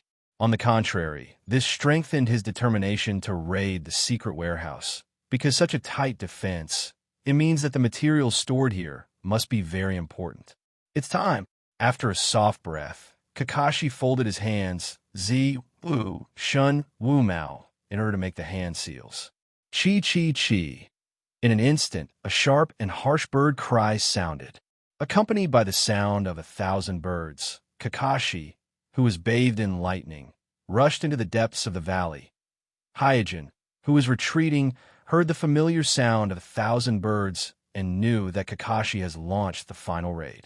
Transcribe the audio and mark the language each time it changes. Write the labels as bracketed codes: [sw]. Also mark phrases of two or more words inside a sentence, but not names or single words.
[en] On the contrary, this strengthened his determination to raid the secret warehouse. Because such a tight defense, it means that the materials stored here must be very important. It's time. After a soft breath, Kakashi folded his hands, Zi, Wu, Shun, Wu Mao, in order to make the hand seals. Chi, chi, chi. In an instant, a sharp and harsh bird cry sounded. Accompanied by the sound of 1,000 birds, Kakashi, who was bathed in lightning, rushed into the depths of the valley. Hyojin, who was retreating, heard the familiar sound of 1,000 birds and knew that Kakashi has launched the final raid.